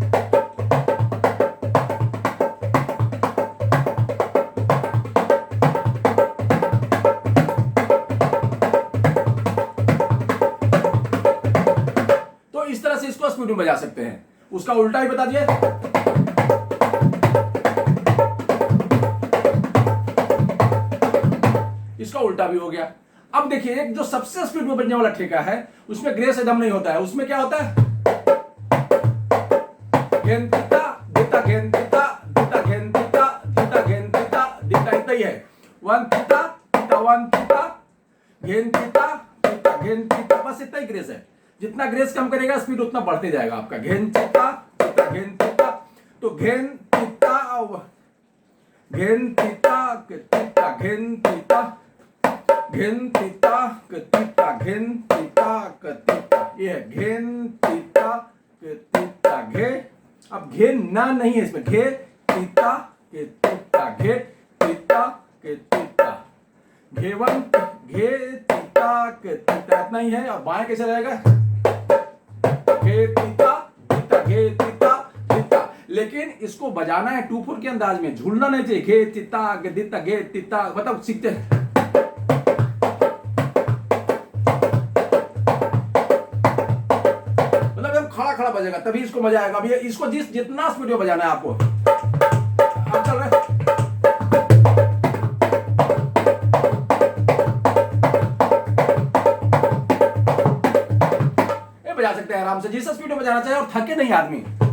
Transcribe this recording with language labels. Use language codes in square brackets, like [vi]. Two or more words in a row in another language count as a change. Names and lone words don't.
[hi] तो इस तरह से इसको स्पीड में बजा सकते हैं। उसका उल्टा ही बता दिए। इसका उल्टा भी हो गया। अब देखिए, एक जो सबसे स्पीड में बजने वाला ठेका है उसमें ग्रेस एकदम नहीं होता है। उसमें क्या होता है? घेन तीता दिता, घेन तीता दिता, घेन तीता दिता, घेन तीता दिता, इतना ही है। 1 तीता तीता 1 तीता, घेन तीता तीता, घेन तीता, बस इतना ही ग्रेस है। जितना ग्रेस कम करेगा स्पीड उतना बढ़ते जाएगा आपका। घेन तीता तीता, घेन तीता, तो घेन तीता, घेन तीता तीता, घेन तीता, घेन तीता तीता, घेन तीता तीता, ये है घेन तीता तीता घे। अब घे ना नहीं है इसमें, घे तीता के तीता, घे तीता के तीता, घेवन घे तीता के तीता, इतना ही है। अब बाएं कैसे रहेगा? घे तीता तीता, घे तीता तीता, लेकिन इसको बजाना है 2/4 के अंदाज में, झूलना नहीं चाहिए। घे तीता गे तीता, घे तीता, मतलब सीखते हैं। खड़ा खड़ा बजेगा तभी इसको मजा आएगा। अभी इसको जितना स्पीड में बजाना है आपको। अब चल रहा है, ये बजा सकते हैं आराम से, जिस स्पीड में बजाना चाहिए, और थके नहीं आदमी।